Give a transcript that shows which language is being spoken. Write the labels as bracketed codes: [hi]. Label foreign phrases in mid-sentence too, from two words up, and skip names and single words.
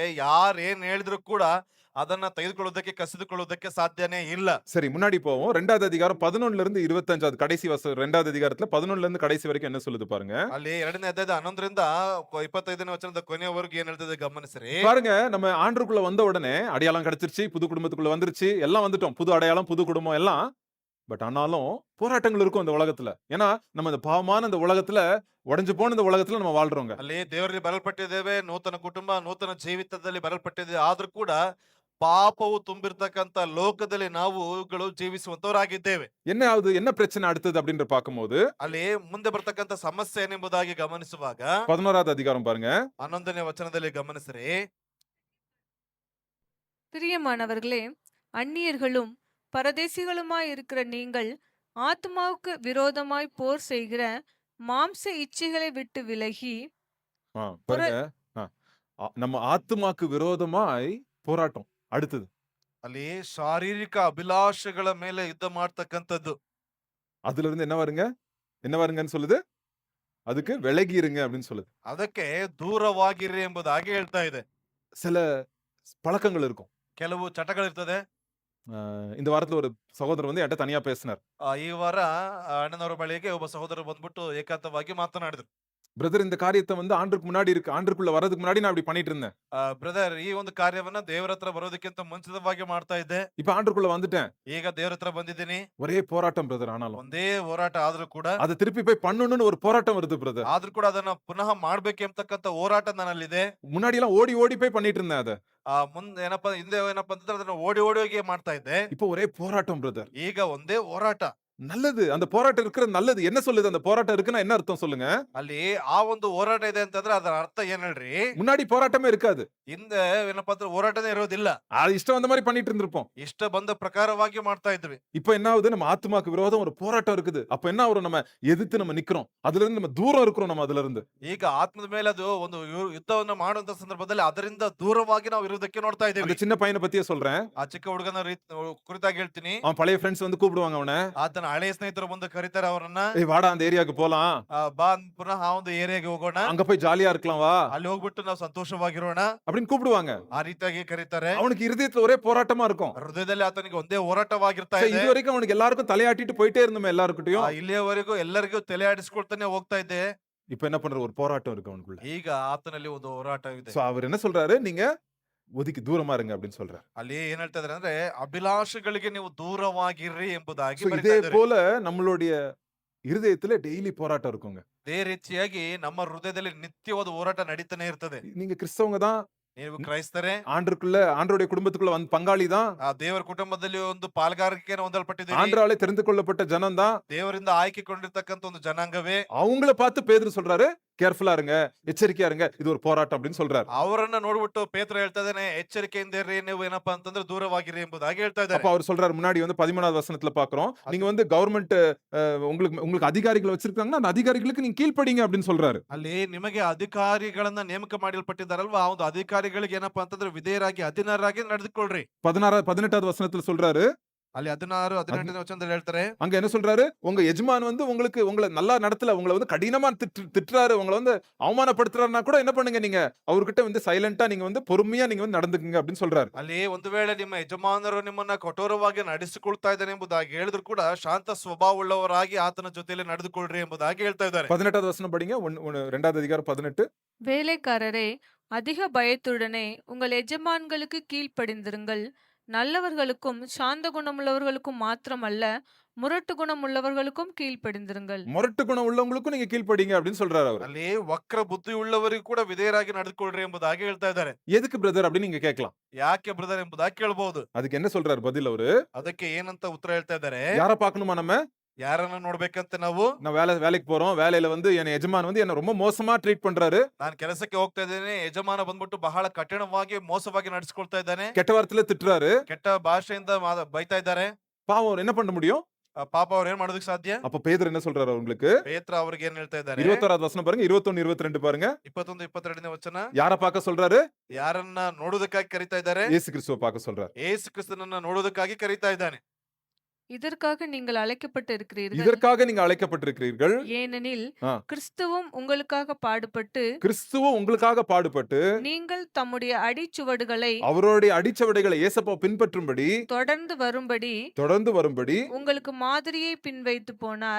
[kn] ಯಾರು ಏನ್ ಹೇಳಿದ್ರು ಕೂಡ ಅದನ್ನ ತೆಗೆದುಕೊಳ್ಳುವುದಕ್ಕೆ, ಕಸಿದುಕೊಳ್ಳುವುದಕ್ಕೆ ಸಾಧ್ಯನೇ ಇಲ್ಲ. [ta] சரி, முன்னாடி போவோம். 2வது அதிகாரம் 11ல இருந்து 25வது கடைசி வசனம். 2வது அதிகாரத்துல 11ல இருந்து கடைசி வரைக்கும் என்ன சொல்லுது பாருங்க. [kn] ಅಲ್ಲಿ 2ನೇ ಅಧ್ಯಾಯದ 11ರಿಂದ 25ನೇ ವಚನದ ಕೊನೆಯವರೆಗೂ ಏನ್ ಹೇಳ್ತದೆ ಗಮನಿಸ್ರಿ. [ta] பாருங்க, நம்ம ஆண்டவருக்குள்ள வந்த உடனே அடையாளம் கிடைச்சிருச்சு, புது குடும்பத்துக்குள்ள வந்துருச்சு, எல்லாம் வந்துட்டோம், புது அடையாளம், புது குடும்பம் எல்லாம். பட் ஆனாலும் போராட்டங்கள் இருக்கும் இந்த உலகத்துல. ஏன்னா நம்ம இந்த பாவமான இந்த உலகத்துல, உடைஞ்சு போன இந்த உலகத்துல நம்ம வாழ்றோங்க. [kn] ಅಲ್ಲಿ ದೇವರಲ್ಲಿ ಬರಲ್ಪಟ್ಟಿದ್ದೇವೆ, ನೂತನ ಕುಟುಂಬ, ನೂತನ ಜೀವಿತದಲ್ಲಿ ಬರಲ್ಪಟ್ಟಿದ್ದೇವೆ. ಆದ್ರೂ ಕೂಡ ಪಾಪವು ತುಂಬಿರ್ತಕ್ಕಂತ ಲೋಕದಲ್ಲಿ ನಾವುಗಳು ಜೀವಿಸುವಂತವರಾಗಿದ್ದೇವೆ. [ta] என்ன ஆகுது, என்ன பிரச்சனை அடுத்தது அப்படின்ற பார்க்கும்போது [kn] ಅಲ್ಲಿ ಮುಂದೆ ಬರ್ತಕ್ಕಂತ ಸಮಸ್ಯೆ ಏನೆಂಬುದಾಗಿ ಗಮನಿಸುವಾಗ [ta] 11வது அதிகாரம் பாருங்க. [kn] 11ನೇ ವಚನದಲ್ಲಿ ಗಮನಿಸ್ರಿ. [ta] பிரியமானவர்களே, அந்நியர்களும் பரதேசிகளுமாய் இருக்கிற நீங்கள் ஆத்மாவுக்கு விரோதமாய் போர் செய்கிற மாம்ச இச்சைகளை விட்டு விலகி பாருங்க, நம்ம ஆத்துமாக்கு விரோதமாய் போராட்டம் அடுத்தது. [kn] ಅಲ್ಲಿ ಶಾರೀರಿಕ ಅಭಿಲಾಷೆಗಳ ಮೇಲೆ ಯುದ್ಧ ಮಾಡ್ತಕ್ಕಂಥದ್ದು. [ta] அதுல இருந்து என்ன வருங்க, என்ன வருங்கன்னு சொல்லுது, அதுக்கு விலகி இருங்க அப்படின்னு சொல்லுது. [kn] ಅದಕ್ಕೆ ದೂರವಾಗಿರಿ ಎಂಬುದಾಗಿ ಹೇಳ್ತಾ ಇದೆ. [ta] சில பழக்கங்கள் இருக்கும். [kn] ಕೆಲವು ಚಟಗಳಿರ್ತದೆ. [ta] இந்த வாரத்துல ஒரு சகோதரர் வந்து என்கிட்ட தனியா பேசினார். [kn] ಈ ವಾರ ಅಣ್ಣನವರ ಬಳಿಗೆ ಒಬ್ಬ ಸಹೋದರರು ಬಂದ್ಬಿಟ್ಟು ಏಕಾಂತವಾಗಿ ಮಾತನಾಡಿದ್ರು. [ta] பிரதர், இந்த காரியத்த வந்து ஆண்டுக்கு முன்னாடி இருக்கு. ஆண்டுக்குள்ள வரதுக்கு முன்னாடி நான் இப்படி பண்ணிட்டு இருந்தேன். [kn] ಬ್ರದರ್, ಈ ಒಂದು ಕಾರ್ಯವನ್ನ ದೇವರ ಹತ್ರ ಬರೋದಕ್ಕಿಂತ ಮುಂಚಿತವಾಗಿ ಮಾಡ್ತಾ ಇದ್ದೆ. [ta] இப்ப ஆண்டுக்குள்ள வந்துட்டேன். [kn] ಈಗ ದೇವರ ಹತ್ರ ಬಂದಿದ್ದೀನಿ. [ta] ஒரே போராட்டம் பிரதர். ஆனாலும் [kn] ಒಂದೇ ಹೋರಾಟ ಆದ್ರೂ ಕೂಡ [ta] அத திருப்பி போய் பண்ணணும்னு ஒரு போராட்டம் வருது பிரதர். [kn] ಆದ್ರೂ ಕೂಡ ಅದನ್ನ ಪುನಃ ಮಾಡ್ಬೇಕು ಎಂಬತಕ್ಕಂತ ಹೋರಾಟ ನನ್ನಲ್ಲಿದೆ. [ta] முன்னாடி எல்லாம் ஓடி ஓடி போய் பண்ணிட்டு இருந்தேன் அத. [kn] ಮುಂದೆ ಏನಪ್ಪಾ ಹಿಂದೆ ಏನಪ್ಪಾ ಅಂತಂದ್ರೆ ಅದನ್ನ ಓಡಿ ಓಡಿ ಹೋಗಿ ಮಾಡ್ತಾ ಇದ್ದೆ. [ta] இப்போ ஒரே போராட்டம் பிரதர். [kn] ಈಗ ಒಂದೇ ಹೋರಾಟ. [ta] நல்லது. அந்த போராட்டம் இருக்கிறது நல்லது. என்ன சொல்லுது அந்த போராட்டம் இருக்குன்னா என்ன அர்த்தம் சொல்லுங்க? [kn] ಅಲ್ಲಿ ಆ ಒಂದು ಹೋರಾಟ ಇದೆ ಅಂತಂದ್ರೆ ಅದರ ಅರ್ಥ ಏನ್ ಹೇಳ್ರಿ? [ta] முன்னாடி போராட்டமே இருக்காது. [kn] ಹಿಂದೆ ಏನಪ್ಪಾ ಅಂದ್ರೆ ಹೋರಾಟನೇ ಇರೋದಿಲ್ಲ. [ta] அது இஷ்டம் வந்த மாதிரி பண்ணிட்டு இருந்திருப்போம். [kn] ಇಷ್ಟ ಬಂದ ಪ್ರಕಾರವಾಗಿ ಮಾಡ್ತಾ ಇದ್ವಿ. [ta] இப்போ என்ன ஆகுது? நம்ம ஆத்துமாக்கு விரோதம் ஒரு போராட்டம் இருக்குது. அப்ப என்ன ஆகுறோம்? நம்ம எதிர்த்து நம்ம நிக்கிறோம். அதுல இருந்து நம்ம தூரம் இருக்கிறோம். நம்ம அதுல இருந்து [kn] ಈಗ ಆತ್ಮದ ಮೇಲೆ ಅದು ಒಂದು ಯುದ್ಧವನ್ನ ಮಾಡುವಂತ ಸಂದರ್ಭದಲ್ಲಿ ಅದರಿಂದ ದೂರವಾಗಿ ನಾವು ಇರೋದಕ್ಕೆ ನೋಡ್ತಾ [ta] அந்த [kn] ಇದ್ದೀವಿ. [ta] சின்ன பையனை பத்தியே சொல்றேன். [kn] ಆ ಚಿಕ್ಕ ಹುಡುಗನ ಕುರಿತಾಗಿ ಹೇಳ್ತೀನಿ. [ta] அவன் பழைய ஃப்ரெண்ட்ஸ் வந்து கூப்பிடுவாங்க அவனை. [kn] ಆತನ ಹಳೆಯ ಸ್ನೇಹಿತರು ಬಂದು ಕರೀತಾರೆ ಅವರನ್ನ. [ta] ஏய் வாடா அந்த ஏரியாக்கு போலாம். [kn] ಬಾ ಪುನಃ ಆ ಒಂದು ಏರಿಯಾಗೆ ಹೋಗೋಣ. [ta] அங்க போய் ஜாலியா இருக்கலாம் வா. [kn] ಅಲ್ಲಿ ಹೋಗ್ಬಿಟ್ಟು ನಾವು ಸಂತೋಷವಾಗಿರೋಣ [ta] அப்படின்னு கூப்பிடுவாங்க. [kn] ಆ ರೀತಿಯಾಗಿ ಕರೀತಾರೆ. [ta] அவனுக்கு இருதயத்துல ஒரே போராட்டமா இருக்கும். [kn] ಹೃದಯದಲ್ಲಿ ಆತನಿಗೆ ಒಂದೇ ಹೋರಾಟವಾಗಿರ್ತಾ [ta] சரி, [kn] ಇದೆ. [ta] இது வரைக்கும் அவனுக்கு எல்லாருக்கும் தலையாட்டிட்டு போயிட்டே இருந்தோமே எல்லாருக்கிட்டையும். [kn] ಇಲ್ಲಿಯವರೆಗೂ ಎಲ್ಲರಿಗೂ ತಲೆ ಆಡಿಸ್ಕೊಳ್ತಾನೆ ಹೋಗ್ತಾ ಇದ್ದೆ. [ta] இப்ப என்ன பண்ற? ஒரு போராட்டம் இருக்கு அவனுக்குள்ள. [kn] ಈಗ ಆತನಲ್ಲಿ ಒಂದು ಹೋರಾಟ ಇದೆ. [ta] சோ அவர் என்ன சொல்றாரு? நீங்க ஒதுக்கி தூரமா இருங்க அப்படின்னு சொல்றாரு. [kn] ಅಲ್ಲಿ ಏನ್ ಹೇಳ್ತಾ ಇದಾರೆ ಅಂದ್ರೆ ಅಭಿಲಾಷಗಳಿಗೆ ನೀವು ದೂರವಾಗಿರ್ರಿ ಎಂಬುದಾಗಿ So, ಬರೀತಾ [ta] இதே [kn] ಇದ್ದಾರೆ. [ta] போல நம்மளுடைய இருதயத்துல டெய்லி போராட்டம் இருக்குங்க. [kn] ಅದೇ ರೀತಿಯಾಗಿ ನಮ್ಮ ಹೃದಯದಲ್ಲಿ ನಿತ್ಯವಾದ ಹೋರಾಟ ನಡೀತಾನೆ ಇರ್ತದೆ. [ta] நீங்க கிறிஸ்தவங்க தான். [kn] ನೀವು ಕ್ರೈಸ್ತರೇ, [ta] ஆண்டருடைய குடும்பத்துக்குள்ள வந்து பங்காளி தான். [kn] ಆ ದೇವರ ಕುಟುಂಬದಲ್ಲಿ ಒಂದು ಪಾಲ್ಗಾರಿಕೆಯನ್ನು ಹೊಂದಲ್ಪಟ್ಟಿದ್ದೀರಿ. [ta] ஆண்டராலே தெரிந்து கொள்ளப்பட்ட ஜனம் தான். [kn] ದೇವರಿಂದ ಆಯ್ಕೆಗೊಂಡಿರ್ತಕ್ಕಂಥ ಒಂದು ಜನಾಂಗವೇ. [ta] அவங்கள பார்த்து பேதுரு சொல்றாரு, கேர்ஃபுல்லா இருங்க, எச்சரிக்கையா இருங்க, இது ஒரு போராட்டம் அப்படின்னு சொல்றாரு. [kn] ಅವರನ್ನ ನೋಡ್ಬಿಟ್ಟು ಪೇತ್ರ ಹೇಳ್ತಾ ಇದ್ದಾನೆ, ಎಚ್ಚರಿಕೆಯಿಂದ ಇರ್ರಿ, ನೀವು ಏನಪ್ಪಾ ಅಂತಂದ್ರೆ ದೂರವಾಗಿರಿ ಎಂಬುದಾಗಿ ಹೇಳ್ತಾ ಇದ್ದಾರೆ. [ta] அப்ப அவர் சொல்றாரு, முன்னாடி வந்து 13வது வசனத்துல பாக்குறோம், நீங்க வந்து கவர்மெண்ட் உங்களுக்கு அதிகாரிகளை வச்சிருக்காங்கன்னா அந்த அதிகாரிகளுக்கு நீங்க கீழ்ப்படிங்க அப்படின்னு சொல்றாரு. [kn] ಅಲ್ಲಿ ನಿಮಗೆ ಅಧಿಕಾರಿಗಳನ್ನ ನೇಮಕ ಮಾಡಲ್ಪಟ್ಟಿದ್ದಾರಲ್ವಾ, ಆ ಒಂದು ಅಧಿಕಾರಿಗಳಿಗೆ ಏನಪ್ಪಾ ಅಂತಂದ್ರೆ ವಿಧೇಯರಾಗಿ ಅಧೀನರಾಗಿ ನಡೆದುಕೊಳ್ಳ್ರಿ. [ta] 18வது வசனத்துல சொல்றாரு, [kn] ಅಲ್ಲಿ 16, 18ನೇ ವಚನದಲ್ಲಿ ಹೇಳ್ತಾರೆ, [ta] அங்க என்ன சொல்றாரு? உங்க எஜமான் வந்து உங்களை நல்லா நடத்தல, உங்களை வந்து கடினமா திட்டுறாரு, உங்களை வந்து அவமானப்படுத்துறாருன்னா கூட என்ன பண்ணுங்க, நீங்க அவர்கிட்ட வந்து சைலண்டா நீங்க வந்து பொறுமையா நீங்க வந்து நடந்துக்குங்க அப்படின்னு சொல்றாரு. [kn] ಅಲ್ಲಿ ಒಂದು ವೇಳೆ ನಿಮ್ಮ ಯಜಮಾನರು ನಿಮ್ಮನ್ನ ಕಠೋರವಾಗಿ ನಡೆಸಿಕೊಳ್ತಾ ಇದ್ದಾನೆ ಎಂಬುದಾಗಿ ಹೇಳಿದ್ರು ಕೂಡ ಶಾಂತ ಸ್ವಭಾವವುಳ್ಳವರಾಗಿ ಆತನ ಜೊತೆಯಲ್ಲಿ ನಡೆದುಕೊಳ್ಳ್ರಿ ಎಂಬುದಾಗಿ ಹೇಳ್ತಾ ಇದ್ದಾರೆ. [ta] 18வது வசனம் படிங்க. 2வது அதிகாரம் 18. வேலைக்காரரே, அதிக பயத்துடனே உங்கள் எஜமான்களுக்கு கீழ்ப்படிந்திருங்கள். நல்லவர்களுக்கும் சாந்த குணமுள்ளவர்களுக்கும் மாத்திரமல்ல, முரட்டு குணமுள்ளவர்களுக்கும் கீழ்ப்படிந்திருங்கள். முரட்டு குணம் உள்ளவங்களுக்கும் நீங்க கீழ்ப்படிங்க அப்படின்னு சொல்றாரு அவர். [kn] ಅಲ್ಲಿ ವಕ್ರ ಬುದ್ಧಿ ಉಳ್ಳವರಿಗೂ ಕೂಡ ವಿಧೇಯರಾಗಿ ನಡೆದುಕೊಳ್ಳ್ರಿ ಎಂಬುದಾಗಿ ಹೇಳ್ತಾ ಇದ್ದಾರೆ. [ta] எதுக்கு பிரதர் அப்படின்னு நீங்க கேட்கலாம். [kn] ಯಾಕೆ ಬ್ರದರ್ ಎಂಬುದಾಗಿ ಕೇಳಬಹುದು. [ta] அதுக்கு என்ன சொல்றாரு பதில் அவரு? [kn] ಅದಕ್ಕೆ ಏನಂತ ಉತ್ತರ ಹೇಳ್ತಾ ಇದ್ದಾರೆ? [ta] யார பார்க்கணுமா நம்ம? [kn] ಯಾರನ್ನ ನೋಡ್ಬೇಕಂತ ನಾವು? [ta] நான் வேலைக்கு போறோம். வேலையில வந்து என் எஜமான் வந்து என்ன ரொம்ப மோசமா ட்ரீட் பண்றாரு. [kn] ನಾನು ಕೆಲಸಕ್ಕೆ ಹೋಗ್ತಾ ಇದ್ದೇನೆ, ಯಜಮಾನ ಬಂದ್ಬಿಟ್ಟು ಬಹಳ ಕಠಿಣವಾಗಿ ಮೋಸವಾಗಿ ನಡೆಸಿಕೊಳ್ತಾ ಇದ್ದಾನೆ. [ta] கெட்ட வார்த்தையில திட்டுறாரு. [kn] ಕೆಟ್ಟ ಭಾಷೆಯಿಂದ ಬೈತಾ ಇದ್ದಾರೆ. [ta] பாவம் என்ன பண்ண முடியும்? [kn] ಪಾಪ ಅವ್ರು ಏನ್ ಮಾಡೋದಕ್ಕೆ ಸಾಧ್ಯ? [ta] அப்ப பேதுரு என்ன சொல்றாரு அவங்களுக்கு? [kn] ಪೇತ್ರ ಅವ್ರಿಗೆ ಏನ್ ಹೇಳ್ತಾ ಇದ್ದಾರೆ? [ta] 21வது வசனம் பாருங்க. 21, 22 பாருங்க. [kn] 21, 22ನೇ ವಚನ. [ta] யார பார்க்க சொல்றாரு? [kn] ಯಾರನ್ನ ನೋಡೋದಕ್ಕಾಗಿ ಕರೀತಾ ಇದ್ದಾರೆ? [ta] இயேசு கிறிஸ்துவை பார்க்க சொல்றாரு. [kn] ಯೇಸು ಕ್ರಿಸ್ತನನ್ನ ನೋಡೋದಕ್ಕಾಗಿ ಕರೀತಾ ಇದ್ದಾನೆ. [ta] இதற்காக நீங்கள் அழைக்கப்பட்டு இருக்கிறீர்கள். இதற்காக நீங்க அழைக்கப்பட்டிருக்கிறீர்கள். ஏனெனில் ஆ. கிறிஸ்துவும் உங்களுக்காக பாடுபட்டு கிறிஸ்துவும் உங்களுக்காக பாடுபட்டு நீங்கள் தம்முடைய அடிச்சுவடுகளை அவருடைய அடிச்சவடைகளை இயேசப்பா பின்பற்றும்படி தொடர்ந்து வரும்படி உங்களுக்கு மாதிரியை பின்வைத்து போனார்.